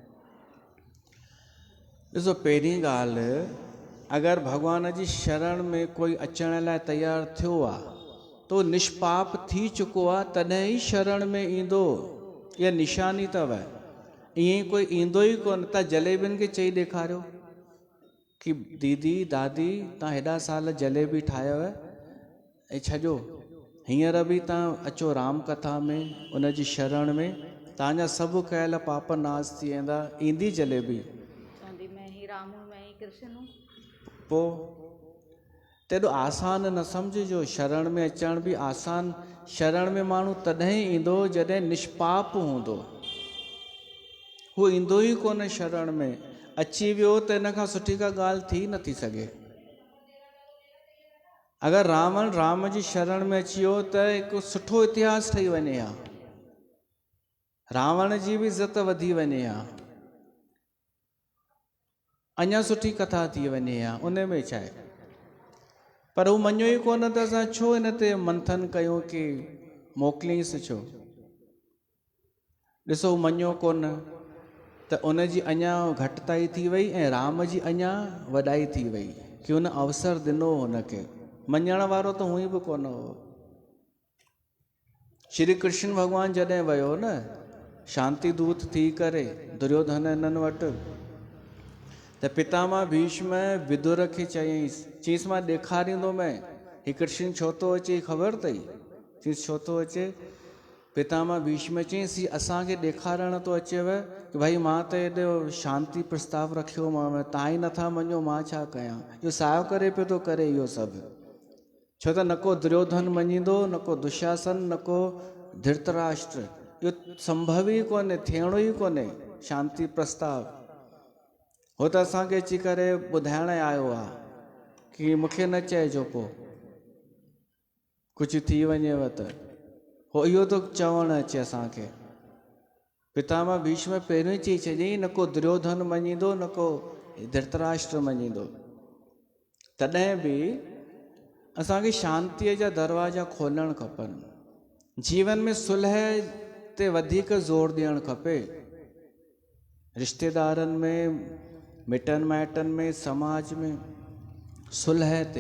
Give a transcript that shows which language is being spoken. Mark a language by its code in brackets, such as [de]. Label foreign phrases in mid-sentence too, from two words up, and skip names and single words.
[sd] ॾिसो, पहिरीं ॻाल्हि, अगरि भॻवान जी शरण में कोई अचण लाइ तयारु थियो आहे त तो निष्पाप थी चुको आहे तॾहिं ई शरण में ईंदो। इहा निशानी अथव। ईअं कोई ईंदो ई कोन। तव्हां जलेबियुनि खे चई ॾेखारियो कि दीदी दादी तव्हां हेॾा साल जलेबी ठाहियव ऐं छॾियो, हींअर बि तव्हां अचो राम कथा में उन जी शरण में, तव्हांजा सभु कयल पाप नाश थी वेंदा। ईंदी जलेबी? चवंदी [hi] मैं ही राम हूं, मैं ही कृष्ण हूं। [sd] पोइ तेॾो आसान न सम्झिजो। शरण में अचण बि आसान। शरण में माण्हू तॾहिं ईंदो जॾहिं निष्पाप हूंदो। हू ईंदो ई कोन शरण में। अची वियो त इन खां सुठी का ॻाल्हि थी नथी सघे। अगरि रावण राम जी शरण में अची वियो त हिकु सुठो इतिहास ठही वञे हा। रावण जी बि इज़त वधी वञे हा, अञा सुठी कथा थी वञे हा। उन में छा आहे? पर हू मञियो ई कोन त असां छो इन ते मंथन कयूं कि मोकिलियईंसि छो? ॾिसो, हू मञियो कोन त उन जी अञा घटिताई थी वई ऐं राम जी अञा वॾाई थी वई कि हुन अवसर ॾिनो हुनखे। मञण वारो त हुई बि कोन हो। श्री कृष्ण भॻवानु जॾहिं वियो न शांति दूत थी करे दुर्योधन इन्हनि वटि, त पितामह भीष्म विदुर खे चयईंसि मां ॾेखारींदोमांइ ही कृष्ण छो थो अचे, ख़बर अथई? चयईंसि छो थो अचे? पितामह भीष्म चयईंसि असांखे ॾेखारण थो अचेव कि भाई मां त हेॾो शांति प्रस्ताव रखियोमांव, तव्हां ई नथा मञो, मां छा कयां? इहो सायो करे पियो थो करे इहो सभु। छो त न को दुर्योधन मञींदो, न को दुशासन, न को धृतराष्ट्र। इहो संभव ई कोन्हे, थियणो ई कोन्हे शांति प्रस्ताव। हो त असांखे अची करे ॿुधाइण आयो आहे कि मूंखे न चइजो पोइ कुझु थी वञेव त। हो इहो थो चवणु अचे असांखे। पितामह भीष्म पहिरियों ई चई छॾियईं न को दुर्योधन मञींदो, न को धृतराष्ट्र मञींदो। तॾहिं बि असांखे शांतीअ जा दरवाजा खोलणु खपनि। जीवन में सुलह ते वधीक ज़ोर ॾियणु खपे। रिश्तेदारनि में, मिटनि माइटनि में, समाज में सुलह ते।